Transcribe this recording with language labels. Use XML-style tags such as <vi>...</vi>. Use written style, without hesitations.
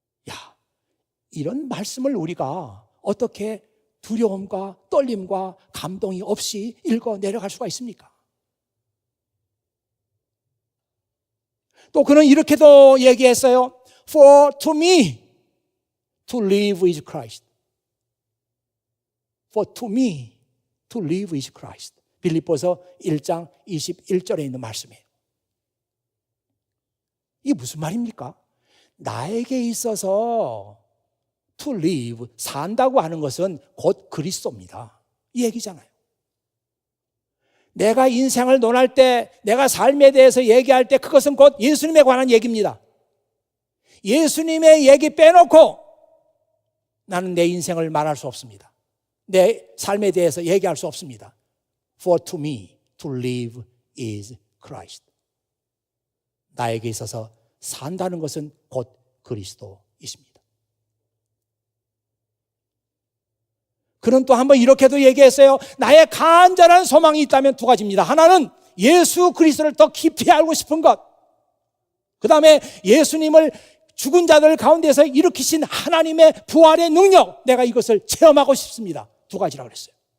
<ko>야, 이런 말씀을 우리가 어떻게 두려움과 떨림과 감동이 없이 읽어 내려갈 수가 있습니까? 또 그는 이렇게도 얘기했어요.</ko> <en>For to me to live is Christ. For to me to live is Christ.</en> <ko>빌립보서 1장 21절에 있는 말씀이에요. 이게 무슨 말입니까? 나에게 있어서</ko> <en>to live,</en> <ko>산다고 하는 것은 곧 그리스도입니다. 이 얘기잖아요. 내가 인생을 논할 때, 내가 삶에 대해서 얘기할 때 그것은 곧 예수님에 관한 얘기입니다. 예수님의 얘기 빼놓고 나는 내 인생을 말할 수 없습니다. 내 삶에 대해서 얘기할 수 없습니다.</ko> <en>For to me to live is Christ.</en> <ko>나에게 있어서 산다는 것은 곧 그리스도이십니다. 그는 또 한번 이렇게도 얘기했어요. 나의 간절한 소망이 있다면 두 가지입니다. 하나는 예수 그리스도를 더 깊이 알고 싶은 것. 그 다음에 예수님을 죽은 자들 가운데서 일으키신 하나님의 부활의 능력, 내가 이것을 체험하고 싶습니다. 두 가지라고 그랬어요.</ko>